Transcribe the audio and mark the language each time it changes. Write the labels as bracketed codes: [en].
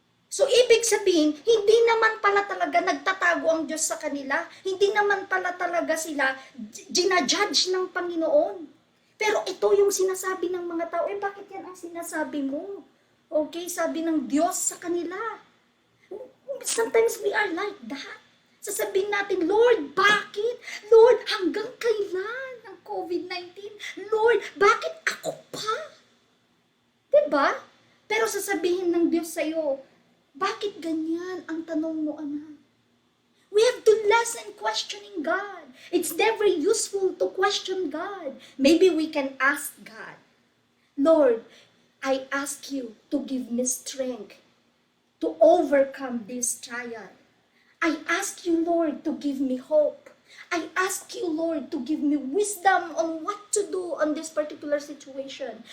[tl] So, ibig sabihin, hindi naman pala talaga nagtatago ang Diyos sa kanila. Hindi naman pala talaga sila ginajudge ng Panginoon. Pero ito yung sinasabi ng mga tao. Bakit yan ang sinasabi mo? Okay, sabi ng Diyos sa kanila. [en] Sometimes we are like that. [tl] Sasabihin natin, Lord, bakit? Lord, hanggang kailan ang COVID-19? Lord, bakit ako pa? Diba? Pero sasabihin ng Diyos sa'yo, bakit ganyan ang tanong mo, anak? [en] We have to lessen questioning God. It's never useful to question God. Maybe we can ask God, Lord, I ask you to give me strength to overcome this trial. I ask you, Lord, to give me hope. I ask you, Lord, to give me wisdom on what to do on this particular situation.